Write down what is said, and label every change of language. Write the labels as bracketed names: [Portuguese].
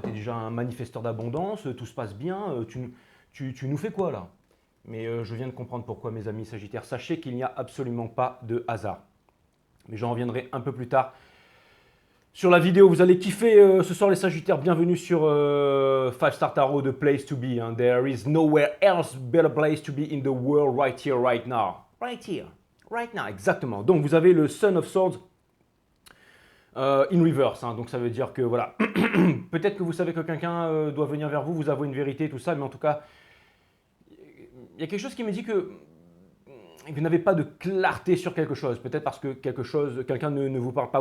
[French] Tu es déjà un manifesteur d'abondance, tout se passe bien. Tu nous fais quoi là? Mais je viens de comprendre pourquoi, mes amis Sagittaires. Sachez qu'il n'y a absolument pas de hasard. Mais j'en reviendrai un peu plus tard sur la vidéo. Vous allez kiffer ce soir les Sagittaires. Bienvenue sur 5 Star Tarot, [English] The Place to Be. [French] Hein. [English] There is nowhere else better place to be in the world right here, right now. Right here, right now, [French] exactement. Donc vous avez le Son of Swords [English] in reverse. [French] Hein. Donc ça veut dire que voilà, peut-être que vous savez que quelqu'un doit venir vers vous, vous avouer une vérité, tout ça. Mais en tout cas, il y a quelque chose qui me dit que vous n'avez pas de clarté sur quelque chose, peut-être parce que quelqu'un ne vous parle pas.